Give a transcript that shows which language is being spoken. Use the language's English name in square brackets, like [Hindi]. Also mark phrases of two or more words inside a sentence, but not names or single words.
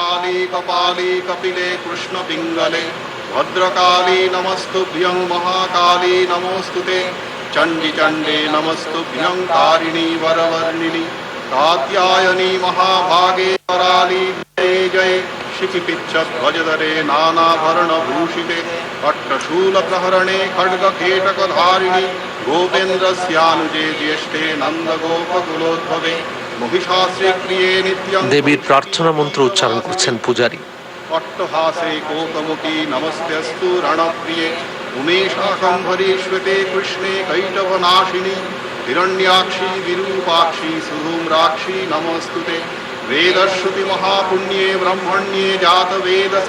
[Sanskrit] ভদ্রকালী নমস্তুভ্যং মহাকালী নমস্তুতে চণ্ডী চণ্ডে নমস্তুভ্যং তারিণী বরবর্ণিনী কাত্যায়নী মহাভাগে कराली जय जय शिखिपिच्छ ध्वजधरे नानाभरणभूषिते पट्टशूलप्रहरणे खड्गकेटकधारिणि गोपेन्द्रस्यानुजे ज्येष्ठे नन्दगोपकुलोद्भवे महिषासुरप्रिये नित्यं [Bangla] দেবীর প্রার্থনা মন্ত্র উচ্চারণ করছেন পূজারী। [Sanskrit] पट्टहासे कोकमुखी नमस्तेऽस्तु रणप्रिये उमेशाकम्भरीश्वते कृष्णे कैटभनाशिनि हिरण्याक्षी विरूपाक्षी सुधूम्राक्षी नमोऽस्तुते वेदश्रुति महापुण्ये ब्रह्मण्ये जातवेदसे